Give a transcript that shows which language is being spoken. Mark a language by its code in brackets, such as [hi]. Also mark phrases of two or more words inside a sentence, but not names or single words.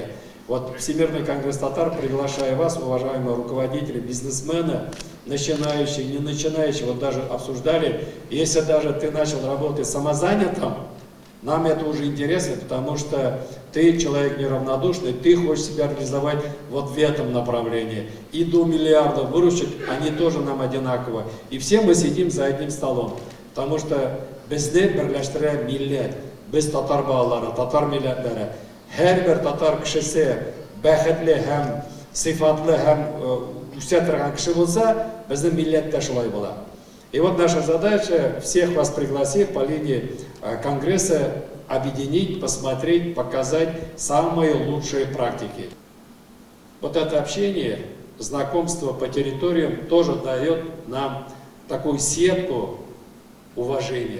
[ru] Вот Всемирный конгресс татар, приглашаю вас, уважаемые руководители, бизнесмены, начинающие, не начинающие, вот даже обсуждали, если даже ты начал работать самозанятым, нам это уже интересно, потому что ты человек неравнодушный, ты хочешь себя реализовать вот в этом направлении. И до миллиарда выручек, они тоже нам одинаково. И все мы сидим за одним столом. [tt] Потому что безде берләштерә милләт, без татар балалары, татар милләтләре. Һәрбер татар кешесе бәхетле һәм сыйфатлы һәм үсә торган кеше булса, безнең милләт тә шулай була. [ru] И вот наша задача всех вас пригласить по линии Конгресса, объединить, посмотреть, показать самые лучшие практики. Вот это общение, знакомство по территориям тоже дает нам такую сетку уважения.